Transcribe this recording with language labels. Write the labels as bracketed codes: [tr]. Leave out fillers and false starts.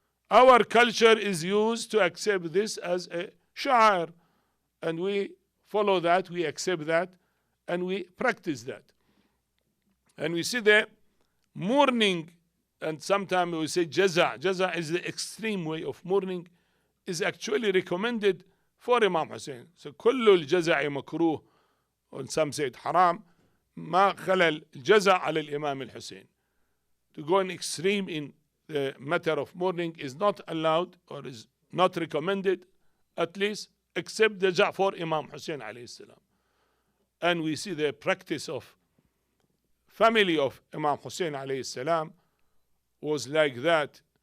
[en] Our culture is used to accept this as a sha'ir, and we follow that, we accept that, and we practice that. And we see the mourning, and sometimes we say jaza. Jaza is the extreme way of mourning, is actually recommended for Imam Hussain. So [ar] كل الجزع مكروه, [en] and some say it haram. [ar] ما خلى الجزع على الإمام الحسين. [en] To go in extreme in the matter of mourning is not allowed or is not recommended, at least except the jaza for Imam Hussain alayhi salam. And we see the practice of family of Imam Hussain alayhi salam was like that.